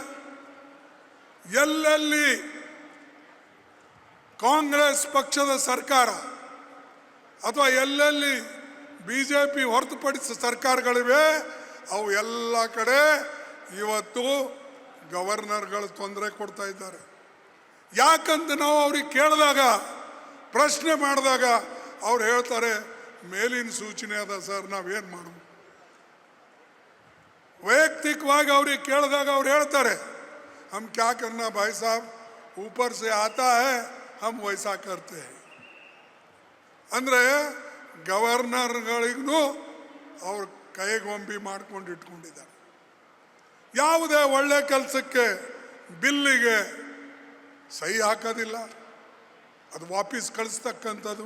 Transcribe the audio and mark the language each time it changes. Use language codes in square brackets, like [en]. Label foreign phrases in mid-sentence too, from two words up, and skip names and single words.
[kn] ಎಲ್ಲೆಲ್ಲಿ ಕಾಂಗ್ರೆಸ್ ಪಕ್ಷದ ಸರ್ಕಾರ ಅಥವಾ ಎಲ್ಲೆಲ್ಲಿ BJP ಹೊರತುಪಡಿಸಿದ ಸರ್ಕಾರಗಳಿವೆ ಅವು ಎಲ್ಲ ಕಡೆ ಇವತ್ತು ಗವರ್ನರ್ಗಳು ತೊಂದರೆ ಕೊಡ್ತಾ ಇದ್ದಾರೆ. ಯಾಕಂತ ನಾವು ಅವ್ರಿಗೆ ಕೇಳಿದಾಗ, ಪ್ರಶ್ನೆ ಮಾಡಿದಾಗ ಅವ್ರು ಹೇಳ್ತಾರೆ ಮೇಲಿನ ಸೂಚನೆ ಅದ ಸರ್, ನಾವೇನು ಮಾಡೋದು. ವೈಯಕ್ತಿಕವಾಗಿ ಅವ್ರಿಗೆ ಕೇಳಿದಾಗ ಅವ್ರು ಹೇಳ್ತಾರೆ [hi] हम क्या करना भाई साहब, ऊपर से आता है हम वैसा करते हैं. [kn] ಅಂದರೆ ಗವರ್ನರ್ಗಳಿಗೂ ಅವ್ರ ಕೈಗೊಂಬಿ ಮಾಡ್ಕೊಂಡು ಇಟ್ಕೊಂಡಿದ್ದಾರೆ. ಯಾವುದೇ ಒಳ್ಳೆ ಕೆಲಸಕ್ಕೆ ಬಿಲ್ಲಿಗೆ ಸಹಿ ಹಾಕೋದಿಲ್ಲ, ಅದು ವಾಪಸ್ ಕಳಿಸ್ತಕ್ಕಂಥದ್ದು.